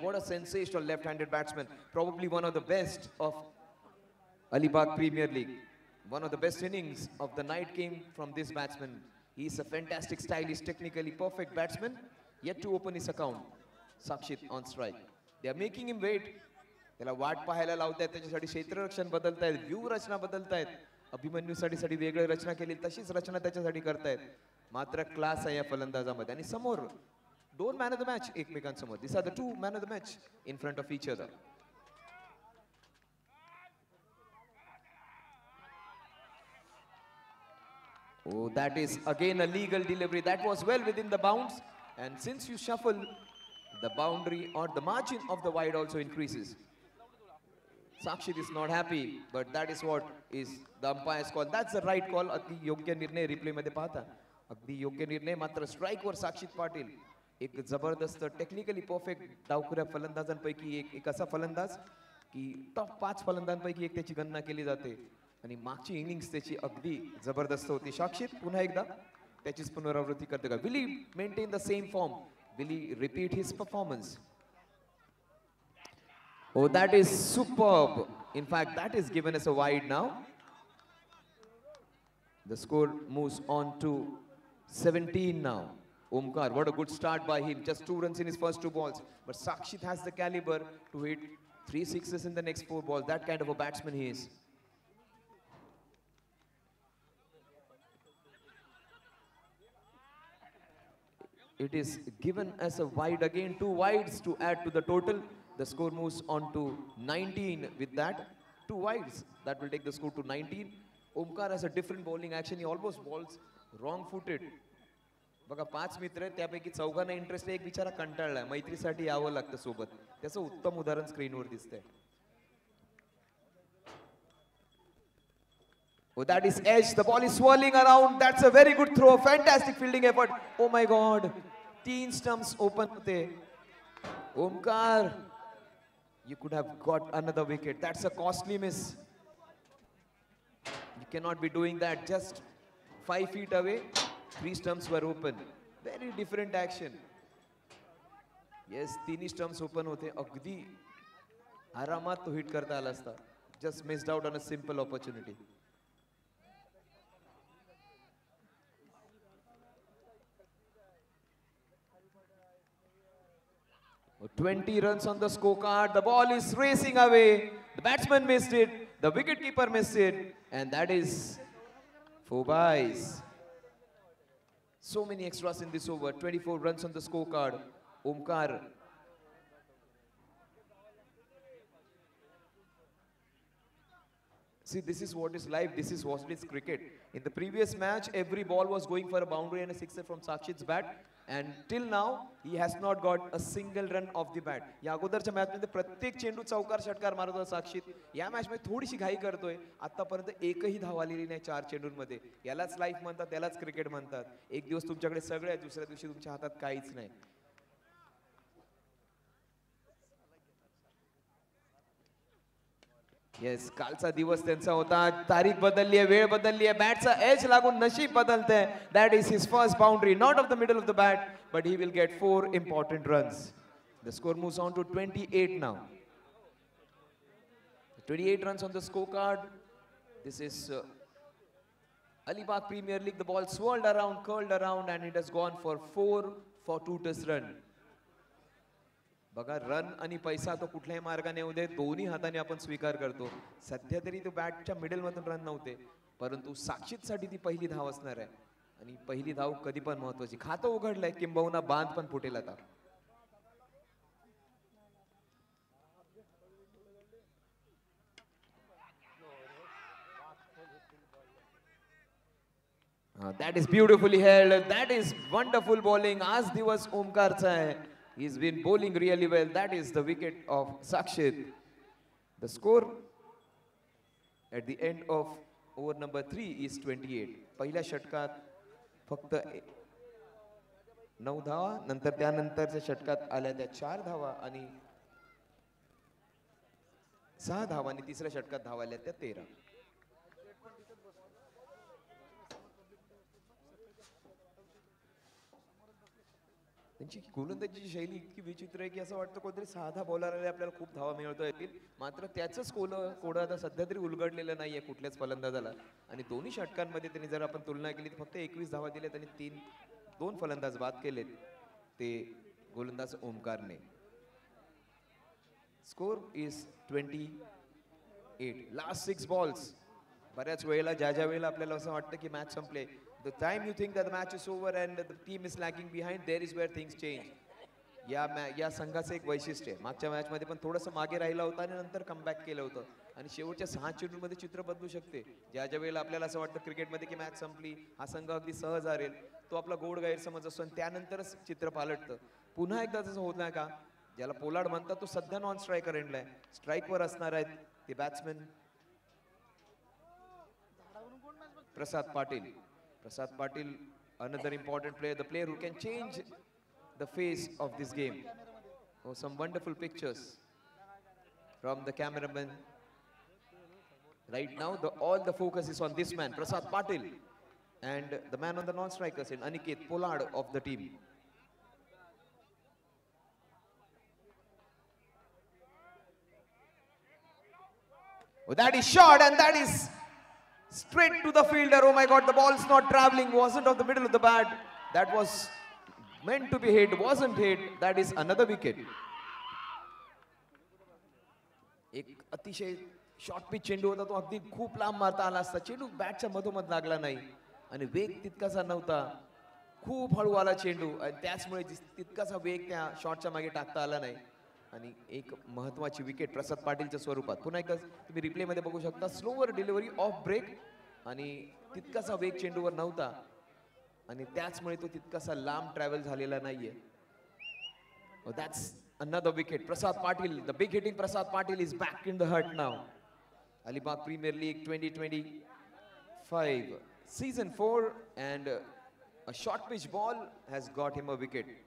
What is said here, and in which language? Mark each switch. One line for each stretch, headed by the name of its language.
English: What a sensational left-handed batsman. Probably one of the best of Alibag Premier League. One of the best innings of the night came from this batsman. He is a fantastic, stylish, technically perfect batsman. Yet to open his account. Sakshit on strike. They are making him wait.
Marathi: त्याला वाट पाहायला लावतायत, त्याच्यासाठी क्षेत्ररक्षण बदलतायत, व्यूह रचना बदलतायत. अभिमन्यूसाठी वेगळी रचना केली, तशीच रचना त्याच्यासाठी करतायत. मात्र क्लास आहे या फलंदाजामध्ये. आणि समोर दोन मॅन ऑफ द मॅच एकमेकांसमोर.
English: These are the two men of the match in front of each other. Oh, that is again a legal delivery. That was well within the bounds. And since you shuffle The boundary or the margin of the wide also increases. Sakshit is not happy, but that is what is the umpire's call. That's the right call.
Marathi: अगदी योग्य निर्णय replay मध्ये पाहता. अगदी योग्य निर्णय. मात्र strike वर साक्षित पाटील एक जबरदस्त टेक्निकली परफेक्ट डावखुऱ्या फलंदाजांपैकी एक असा फलंदाज की टॉप 5 फलंदाजांपैकी एक त्याची गणना केली जाते आणि मागची इनिंग्स त्याची अगदी जबरदस्त होती. साक्षित पुन्हा एकदा त्याचीच पुनरावृत्ती करते का?
English: Will he maintain the same form? Will he repeat his performance? Oh, that is superb. In fact, that is given as a wide now. The score moves on to 17 now. Omkar, what a good start by him. Just 2 runs in his first 2 balls. But Sakshit has the caliber to hit 3 sixes in the next 4 balls. That kind of a batsman he is. It is given as a wide again. 2 wides to add to the total. The score moves on to 19 with that. 2 wides. That will take the score to 19. Omkar has a different bowling action. He almost bowls wrong-footed.
Marathi: बघा 5 मित्र आहेत त्यापैकी चौघांना interest आहे. एक बिचारा कंटाळलाय. मैत्रीसाठी यावं लागतं सोबत. त्याचं उत्तम उदाहरण स्क्रीनवर दिसतंय.
English: Oh, that is edge. The ball is swirling around. That's a very good throw. Fantastic fielding effort. Oh my God. 3 stumps open
Marathi: होते.
English: Omkar, you could have got another wicket. That's a costly miss. You cannot be doing that. Just 5 feet away, 3 stumps were open. Very different action. Yes, 3 stumps open
Marathi: होते. अगदी आरामात तो hit करता आला असता.
English: Just missed out on a simple opportunity. 20 runs on the scorecard. The ball is racing away. The batsman missed it. The wicketkeeper missed it. And that is 4 byes. So many extras in this over. 24 runs on the scorecard. Omkar. See, this is what is life. This is what is cricket. In the previous match, every ball was going for a boundary and a sixer from Sakshit's bat. And till now, he has not got a single run off the bat.
Marathi: या अगोदरच्या match मध्ये प्रत्येक चेंडू चौकार षटकार मारत होता साक्षीत. या मॅच मध्ये थोडीशी घाई करतोय. आतापर्यंत एकही धाव आलेली नाही 4 चेंडूंमध्ये. यालाच लाईफ म्हणतात, यालाच क्रिकेट म्हणतात. एक दिवस तुमच्याकडे सगळे आहे, दुसऱ्या दिवशी तुमच्या हातात काहीच नाही. येस, कालचा दिवस त्यांचा होता. तारीख बदलली आहे, वेळ बदलली आहे. बॅटचा एज लागून नशीब बदलतंय.
English: That is his first boundary, not off the middle of the bat, but he will get 4 important runs. The score moves on to 28 now. 28 runs on the scorecard. This is Alibag Premier League. The ball swirled around, curled around, and it has gone for 4 fortuitous run.
Marathi: बघा, run आणि पैसा तो कुठल्याही मार्गाने येऊ दे, दोन्ही हाताने आपण स्वीकार करतो. सध्या तरी तो बॅटच्या मिडल मधून रन नव्हते, परंतु साक्षीतसाठी ती पहिली धाव असणार आहे. आणि पहिली धाव कधी पण महत्वाची. खातं उघडलंय, किंबहुना बांध पण फुटेल आता.
English: That is beautifully held. That is wonderful bowling.
Marathi: आज दिवस ओमकारचा आहे.
English: He's been bowling really well. That is the wicket of Sakshit. The score at the end of over number 3 is 28.
Marathi: पहिल्या षटकात फक्त 9 धावा, नंतर त्यानंतरच्या षटकात आल्या त्या 4 धावा आणि 6 धावा आणि तिसऱ्या षटकात धावा आल्या त्या 13. त्यांची गोलंदाजीची शैली इतकी विचित्र आहे की असं वाटतं कोणतरी साधा बॉलर आले आपल्याला खूप धावा मिळवता येतील. मात्र त्याचंच कोड आता सध्या तरी उलगडलेलं नाहीये कुठल्याच फलंदाजाला. आणि दोन्ही षटकांमध्ये त्यांनी जर आपण तुलना केली तर फक्त 21 धावा दिल्यात आणि 2 फलंदाज बाद केलेत ते गोलंदाज ओमकारने.
English: Score is 28. Last 6 balls.
Marathi: बऱ्याच वेळेला ज्या वेळेला आपल्याला असं वाटतं की मॅच संपले,
English: the time you think that the match is over and the team is lagging behind, there is where things change.
Marathi: या संघाचं एक वैशिष्ट्य आहे. मागच्या मॅच मध्ये पण थोडंसं मागे राहिला होता आणि नंतर कमबॅक केलं होतं. आणि शेवटच्या 6 चेंडूंमध्ये चित्र बदलू शकते. ज्या वेळेला आपल्याला असं वाटतं क्रिकेटमध्ये की मॅच संपली, हा संघ अगदी सहज हरेल, तो आपला गोड गैरसमज असतो आणि त्यानंतरच चित्र पालटतं. पुन्हा एकदा तसं होत नाही का? ज्याला पोलार्ड म्हणतात तो सध्या नॉन स्ट्रायकर एंडलाय, स्ट्राईकवर असणार आहेत ते batsman.
English: Prasad Patil. Prasad Patil, another important player, the player who can change the face of this game. Oh, some wonderful pictures from the cameraman. Right now, all the focus is on this man, Prasad Patil, and the man on the non-strikers, and Aniket Pollard of the team. Oh, that is shot, and that is straight to the fielder. Oh my God, the ball's not traveling, wasn't of the middle of the bat. That was meant to be hit, wasn't hit. That is another wicket.
Marathi: एक अतिशय short pitch चेंडू होता, तो अगदी खूप लांब मारता आला असता. चेंडू बॅटच्या मधोमध लागला नाही आणि वेग तितकासा नव्हता, खूप हळू आला चेंडू आणि त्याचमुळे तितकासा वेग त्या शॉटच्या मागे टाकता आला नाही आणि एक महत्वाची विकेट प्रसाद पाटीलच्या स्वरूपात. पुन्हा एकदा तुम्ही रिप्ले मध्ये बघू शकता, स्लोवर डिलिव्हरी ऑफ ब्रेक आणि तितकासा वेग चेंडूवर नव्हता आणि त्याचमुळे तो तितकासा लांब ट्रॅव्हल झालेला नाहीये.
English: That's another wicket. Prasad Patil, the big hitting Prasad Patil is back in the hut now. Alibag Premier League 2025 season 4 and a short pitch ball has got him a wicket.